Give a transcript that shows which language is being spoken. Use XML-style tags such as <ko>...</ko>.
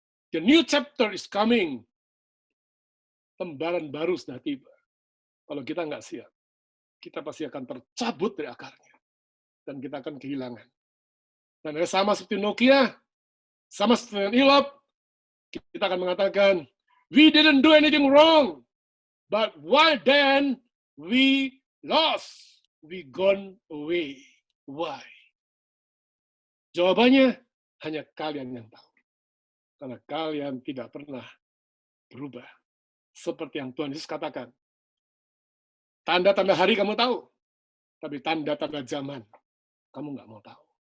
<en>The new chapter is coming.</en> <id>Lembaran baru sudah tiba. Kalau kita nggak siap, kita pasti akan tercabut dari akarnya. Dan kita akan kehilangan. Dan sama seperti Nokia, sama seperti Ilop, kita akan mengatakan,</id> <en>we didn't do anything wrong, but why then we lost, we gone away. Why?</en> <id>Jawabannya hanya kalian yang tahu. Karena kalian tidak pernah berubah. Seperti yang Tuhan Yesus katakan. Tanda-tanda hari kamu tahu, tapi tanda-tanda zaman kamu nggak mau tahu.</id>